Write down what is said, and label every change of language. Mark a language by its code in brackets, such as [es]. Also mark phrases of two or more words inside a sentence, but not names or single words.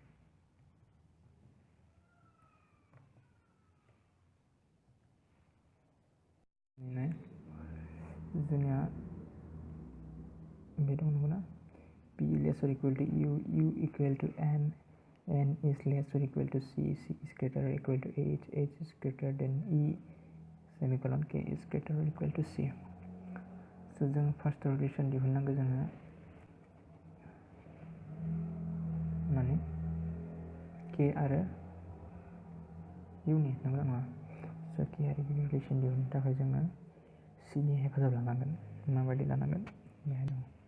[brx] जोंनिया बे दं नंगौना [en] p less or equal to u equal to n is less or equal to c is greater or equal to h is greater than e semicolon k is greater or equal to c [brx] स' जों [en] first relation [brx] दिहुननांगौ जोङो माने k आरो u नि नंगौना नङा स' k आरो u नि रिलेसन दिहुननो थाखाय जोङो c नि हेफाजाब लानांगोन माबायदि लानांगोन बेहाय दङ